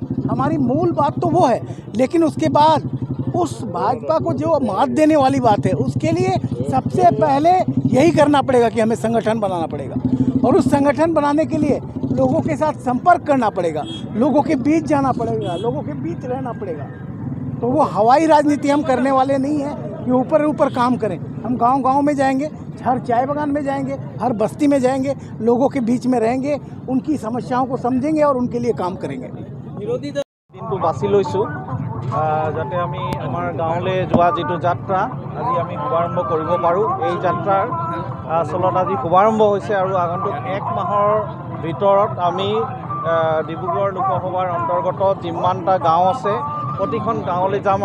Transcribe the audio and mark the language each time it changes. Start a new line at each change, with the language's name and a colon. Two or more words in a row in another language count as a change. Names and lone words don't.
Hindi: हमारी मूल बात तो वो है, लेकिन उसके बाद उस भाजपा को जो मात देने वाली बात है, उसके लिए सबसे पहले यही करना पड़ेगा कि हमें संगठन बनाना पड़ेगा और उस संगठन बनाने के लिए लोगों के साथ संपर्क करना पड़ेगा, लोगों के बीच जाना पड़ेगा, लोगों के बीच रहना पड़ेगा। तो वो हवाई राजनीति हम करने वाले नहीं हैं कि ऊपर ऊपर काम करें। हम गांव-गांव में जाएंगे, हर चाय बागान में जाएंगे, हर बस्ती में जाएंगे, लोगों के बीच में रहेंगे, उनकी समस्याओं को समझेंगे और उनके लिए काम करेंगे।
Assamese: বিৰোধী দিনটো বাছি লৈছোঁ যাতে আমি আমাৰ গাঁৱলৈ যোৱা যিটো যাত্ৰা আজি আমি শুভাৰম্ভ কৰিব পাৰোঁ। এই যাত্ৰাৰ আচলত আজি শুভাৰম্ভ হৈছে আৰু আগন্তুক 1 মাহৰ ভিতৰত আমি ডিব্ৰুগড় লোকসভাৰ অন্তৰ্গত যিমানটা গাঁও আছে প্ৰতিখন গাঁৱলৈ যাম।